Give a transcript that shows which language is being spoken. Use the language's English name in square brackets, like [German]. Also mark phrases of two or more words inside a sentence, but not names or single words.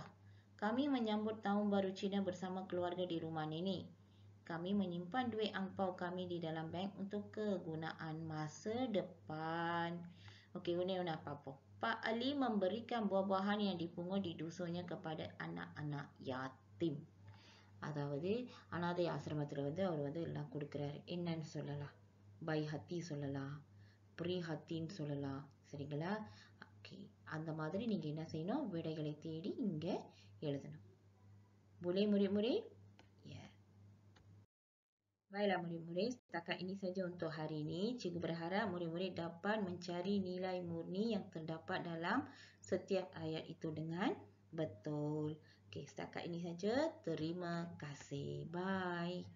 [Malay] Kami menyambut tahun baru Cina bersama keluarga di rumah nenek. Kami menyimpan duit angpau kami di dalam bank untuk kegunaan masa depan. Okey, guna apa-apa. Pak Ali memberikan buah-buahan yang dipungut di dusunnya kepada anak-anak yatim. [Tamil] அதாவது அனாதை ஆசிரமத்தில் அவர் எல்லாம் கொடுக்குறாரு. என்னன்னு சொல்லலாம்? [Malay] baik hati [Tamil] சொல்லலாம், ப்ரீ ஹத்தின்னு சொல்லலாம். சரிங்களா? ஓகே, அந்த மாதிரி நீங்கள் என்ன செய்யணும்? விடைகளை தேடி இங்கே எழுதணும். [Malay] Boleh murid-murid? Ya. Baiklah murid-murid, setakat ini saja untuk hari ini. Cikgu berharap murid-murid dapat mencari nilai murni yang terdapat dalam setiap ayat itu dengan betul. Okey, setakat ini saja. Terima kasih. Bye.